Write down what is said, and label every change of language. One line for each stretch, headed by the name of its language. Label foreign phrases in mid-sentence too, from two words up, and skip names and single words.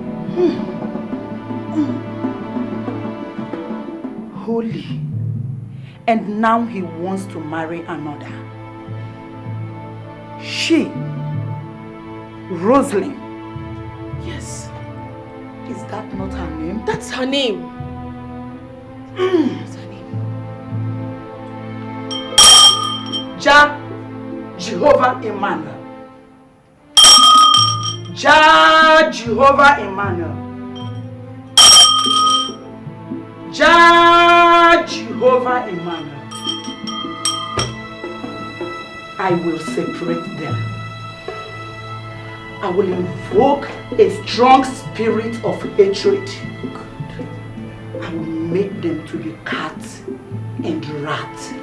English: Holy, and now he wants to marry another. She, Rosalind. Yes. Is that not her name? That's her name. That's her name. Jehovah Emmanuel. Jehovah Emmanuel. Jehovah Emmanuel. I will separate them. I will invoke a strong spirit of hatred. I will make them to be cat and rat.